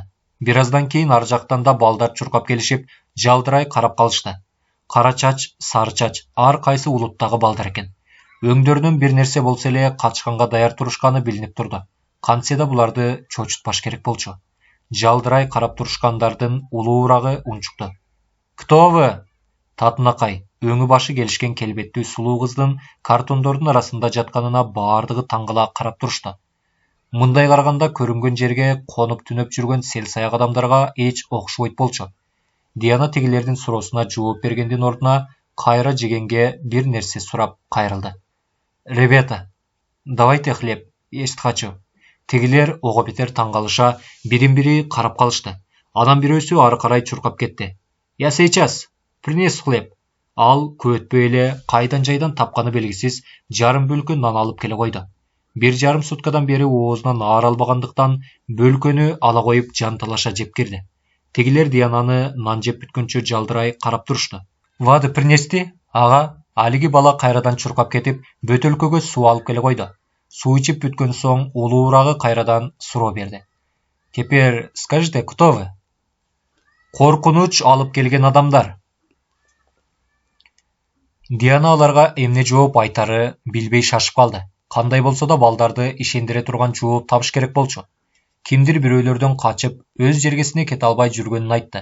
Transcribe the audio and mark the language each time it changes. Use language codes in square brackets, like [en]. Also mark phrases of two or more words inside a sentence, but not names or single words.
[ky] Бир аздан кийин ар жактан да балдар чуркап келишип, жалдырай карап калышты. Кара чач, сары чач, ар кайсы улуттагы балдар экен. Өңдөрүнөн бир нерсе болсо эле качканга даяр турушканы билинип турду. Кантсе да буларды чочутпаш керек болчу. Жалдырай карап турушкандардын улуурагы унчукту. [ru] "Кто вы?" [ky] Татынакай, өңү башы келишкен келбеттүү сулуу кыздын картондордун арасында жатканына баардыгы таңгала карап турушту. Мындай караганда көрүнгөн жерге конуп түнөп жүргөн селсаяк адамдарга эч окшобойт болчу. Диана тигилердин суроосуна жооп бергендин ордуна кайра жегенге бир нерсе сурап кайрылды. [ru] "Ребята, давайте хлеб, есть хочу." [ky] Тигилер ого бетер таң калыша, бирин-бири карап калышты. Анан бирөөсү ары карай чуркап кетти. [ru] "Я сейчас, принесу хлеб." [ky] Ал көтпөй эле кайдан жайдан тапканы белгисиз жарым бөлкө нан алып келе койду. Бир жарым суткадан бери оозунан аар албагандыктан бөлкөнү ала коюп жанталаша жеп кирди. Тигилер Диананы нан жеп бүткөнчө жалдырай карап турушту. [ru] "Воды принести, ага?" [ky] Алиги бала кайрадан чуркап кетип, бөтөлкөгө суу алып келе койду. Суу ичип бүткөн соң улуурагы кайрадан суроо берди. [ru] "Теперь скажите, кто вы?" [ky] "Коркунуч алып келген адамдар." Диана аларга эмне жооп айтары билбей шашып калды. Кандай болсо да балдарды ишендире турган жооп табыш керек болчу. Кимдир бирөөлөрдөн качып, өз жергесине кете албай жүргөнүн айтты.